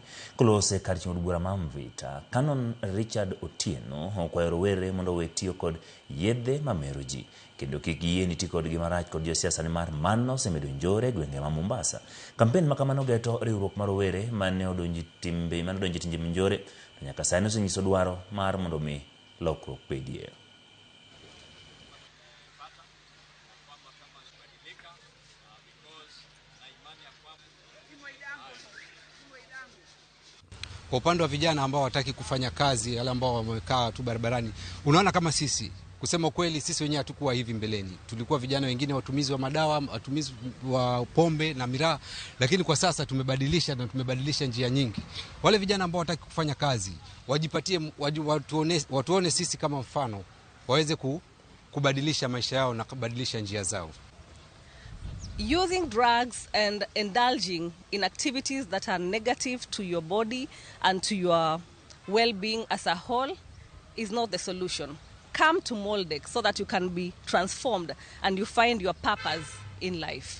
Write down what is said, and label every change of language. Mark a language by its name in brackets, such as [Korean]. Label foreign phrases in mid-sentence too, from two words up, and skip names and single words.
[Luo (Kenya and Tanzania)] Kolose kar chiwo bura ma Mvita, Canon Richard Otieno okwayo rowere mondo owe tiyo kod yedhe mamero ji kendo kik giyie ni ti kodgi marach kod josiasa nimar mano osemedo njore gwenge ma Mombasa. Kampen ma kamano geto riwruok mar rowere mane odonji timbe njore to nyaka sani osenyiso dwaro mar mondo mi lokruok bedie. [Swahili] Kwa upande wa vijana ambao wataki kufanya kazi, wale ambao wamekaa tu barabarani, unaona kama sisi, kusema kweli sisi wenyewe hatukuwa hivi mbeleni. Tulikuwa vijana wengine watumizi wa madawa, watumizi wa pombe na miraa, lakini kwa sasa tumebadilisha njia nyingi. Wale vijana ambao wataki kufanya kazi, wajipatie, watuone sisi kama mfano, waweze kubadilisha maisha yao na kubadilisha njia zao. [English] Using drugs and indulging in activities that are negative to your body and to your well-being as a whole is not the solution. Come to Moldek so that you can be transformed and you find your purpose in life.